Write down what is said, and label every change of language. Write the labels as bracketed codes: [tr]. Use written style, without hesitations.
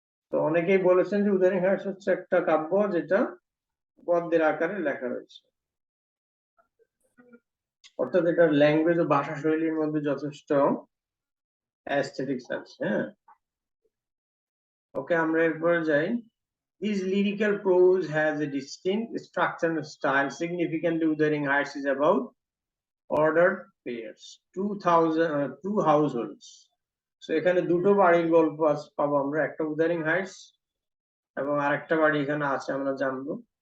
[bn] তো অনেকেই বলেছেন যে উদারিং হার্টস হচ্ছে একটা কাব্য যেটা গদ্যের আকারে লেখা রয়েছে, অর্থাৎ এটার ল্যাঙ্গুয়েজ ও ভাষা শৈলীর মধ্যে যথেষ্ট অ্যাস্থেটিক্স আছে। হ্যাঁ, ওকে, আমরা এরপরে যাই। [en] His lyrical prose has a distinct structure and style. Significantly, Wuthering Heights is about ordered pairs, 2 households. [bn] So এখানে দুটো বাড়ির গল্প পাবো আমরা, একটা উদারিং হাইটস এবং আরেকটা বাড়ি এখানে আছে, আমরা জানবো।